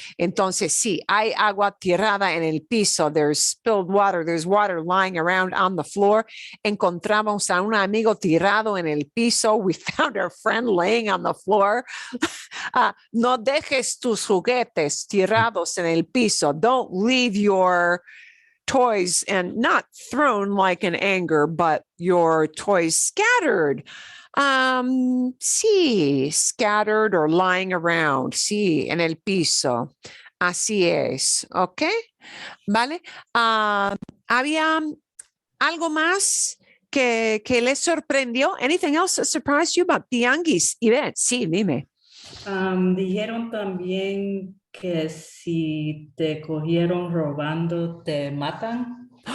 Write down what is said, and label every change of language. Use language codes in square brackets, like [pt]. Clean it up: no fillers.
[es] Entonces, sí, hay agua tirada en el piso, [en] there's spilled water, there's water lying around on the floor. [es] Encontramos a un amigo tirado en el piso, [en] we found our friend laying on the floor. [es] No dejes tus juguetes tirados en el piso. [en] Don't leave your toys, and not thrown like in anger, but your toys scattered. Sí, scattered or lying around. [es] Sí, en el piso. Así es, ¿ok? ¿Vale? ¿Había algo más que les sorprendió? [en] Anything else that surprised you about tianguis? [es] Ivette, sí, dime. Dijeron también que si te cogieron robando, te matan.